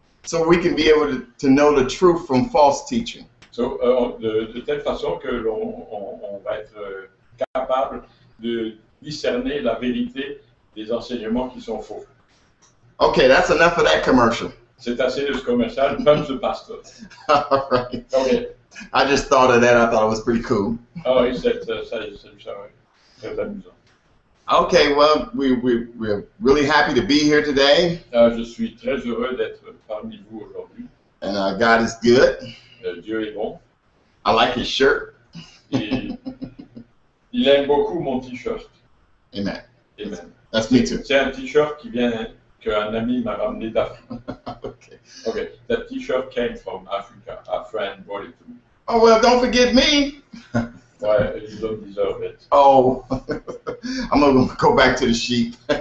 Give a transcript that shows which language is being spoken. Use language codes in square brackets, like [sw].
[en] so we can be able to know the truth from false teaching. [fr] de telle façon que on va être capable de discerner la vérité des enseignements qui sont faux. [en] Okay, that's enough of that commercial. [fr] C'est assez de ce commercial, comme ce pasteur. [en] All right. Okay. I just thought of that. I thought it was pretty cool. [fr] Ah oui, ça ouais. Très amusant. [en] Okay, well, we're really happy to be here today, [fr] Je suis très heureux d'être parmi vous aujourd'hui. [en] and God is good. [fr] Dieu est bon. [en] I like his shirt. [fr] Et il aime beaucoup mon t-shirt. [en] Amen. Amen. That's me too. [fr] C'est un t-shirt qu'un ami m'a ramené d'Afrique. [en] Okay. Okay, that t-shirt came from Africa. A friend brought it to me. Oh, well, don't forget me. Ouais, you don't deserve it. Oh, I'm going to go back to the sheep.